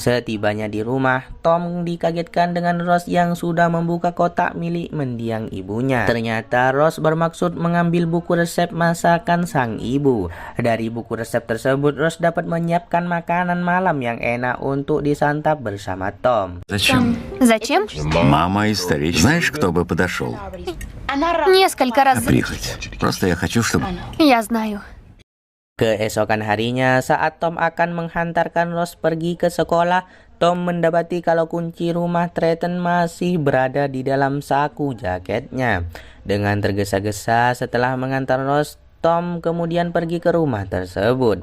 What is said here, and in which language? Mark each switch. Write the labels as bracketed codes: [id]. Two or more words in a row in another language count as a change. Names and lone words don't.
[id] Setibanya di rumah, Tom dikagetkan dengan Rose yang sudah membuka kotak milik mendiang ibunya. Ternyata Rose bermaksud mengambil buku resep masakan sang ibu. Dari buku resep tersebut, Rose dapat menyiapkan makanan malam yang enak untuk disantap bersama Tom. [ru] Зачем? Мама историчка. Знаешь, кто бы подошел? Несколько раз. Прихоть. Просто я хочу, чтобы... Я знаю. [id] Keesokan harinya, saat Tom akan menghantarkan Rose pergi ke sekolah, Tom mendapati kalau kunci rumah Tretton masih berada di dalam saku jaketnya. Dengan tergesa-gesa setelah mengantar Rose, Tom kemudian pergi ke rumah tersebut.